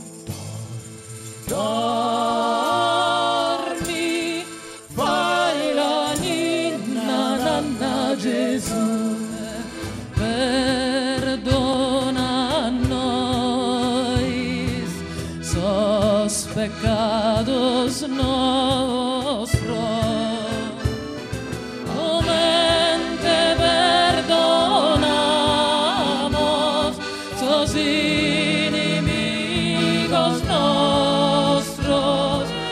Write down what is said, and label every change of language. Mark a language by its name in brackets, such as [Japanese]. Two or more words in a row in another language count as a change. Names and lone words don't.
[Italian] Dormi, fai la ninna, nanna Gesù, perdona a noi [Sardinian] sos pecados nostros. Te perdonamos, sos inimigos nostros.